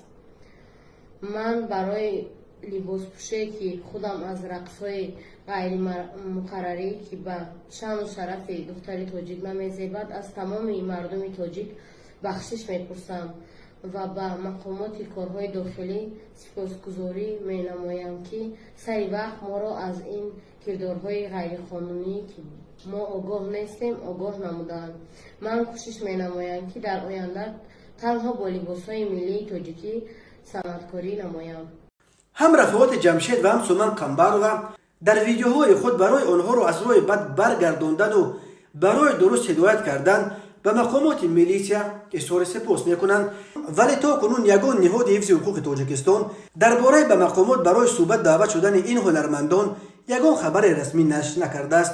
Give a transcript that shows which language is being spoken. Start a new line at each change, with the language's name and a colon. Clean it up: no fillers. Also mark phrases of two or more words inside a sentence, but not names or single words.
Tajik: ман барои либоспӯшие ки худам аз рақсҳои ғайримуқаррарӣ ки ба шаъну шарафи духтари тоҷик намезебад аз тамоми мардуми тоҷик бахшиш мепурсам ва ба мақомоти корҳои дохилӣ сипосгузорӣ менамоям ки сари вақт моро аз ин кирдорҳои ғайриқонунӣ ки мо огоҳ нестем огоҳ намуданд. ман кӯшиш менамоям ки дар оянда танҳо бо либосҳои миллии тоҷикӣ санъаткорӣ намоям.
Persian: هم رفعت جمشید و هم سومن قنبروا در ویدیوهای خود برای آنها را از راه بد برگرداندن و برای درست هدایت کردن به مقامات میلیسیا اظهار سپاس میکنند، ولی تا کنون یگان نهاد حفظ حقوق تاجیکستان درباره به مقامات برای صحبت دعوت شدن این هنرمندان یگان خبر رسمی نشر نکرده است.